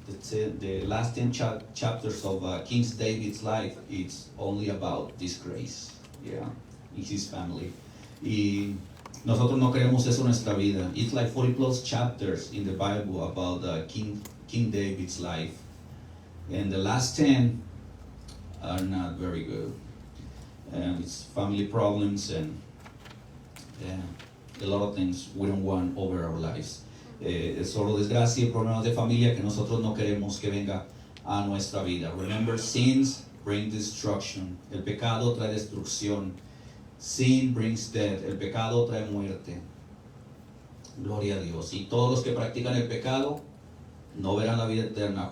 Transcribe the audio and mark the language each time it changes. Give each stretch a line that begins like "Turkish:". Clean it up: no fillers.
English: The last 10 chapters of King David's life, it's only about disgrace, in his family.
Spanish: Y nosotros no queremos eso en nuestra vida.
English: It's like 40 plus chapters in the Bible about King David's life, and the last 10 are not very good. It's family problems and a lot of things we don't want over our lives.
Spanish: Es solo desgracia y problemas de familia que nosotros no queremos que venga a nuestra vida.
English: Remember, sins bring destruction.
Spanish: El pecado trae destrucción.
English: Sin brings death.
Spanish: El pecado trae muerte. Gloria a Dios. Y todos los que practican el pecado no verán la vida eterna.